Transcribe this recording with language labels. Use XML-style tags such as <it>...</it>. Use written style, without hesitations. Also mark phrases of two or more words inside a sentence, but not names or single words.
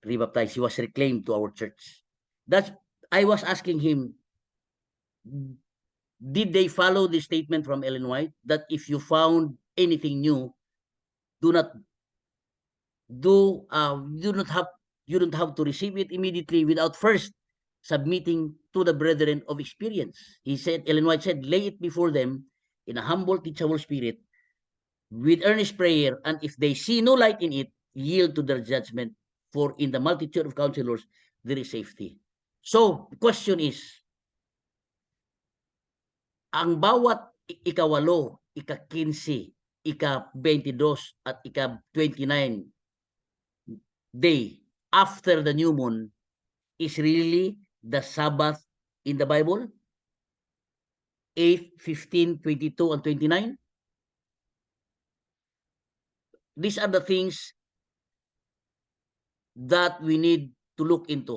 <en>He was reclaimed to our church. I was asking him, did they follow the statement from Ellen White that if you found anything new, you don't have to receive it immediately without first submitting to the brethren of experience. He said, Ellen White said, lay it before them in a humble, teachable spirit, with earnest prayer, and if they see no light in it, yield to their judgment, for in the multitude of counselors, there is safety. So, the question is,</en> <tl>ang bawat ika-8, ika-15, ika-22, at ika-29</tl> <en>day after the new moon is really the Sabbath in the Bible? 8, 15, 22, and 29? These are the things that we need to look into.</en>